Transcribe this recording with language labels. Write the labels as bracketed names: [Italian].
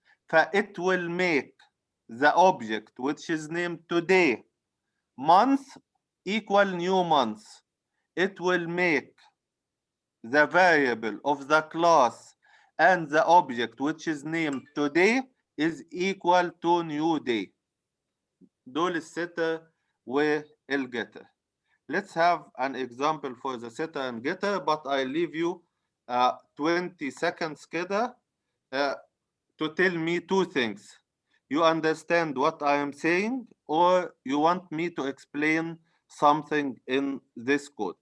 [English] فit will make the object which is named today month equal new month. It will make the variable of the class and the object which is named today is equal to new day. [Arabic] دول الsetter والgetter. [English] Let's have an example for the setter and getter, but I leave you 20 seconds [Arabic] كده [English] to tell me two things. You understand what I am saying, or you want me to explain something in this code.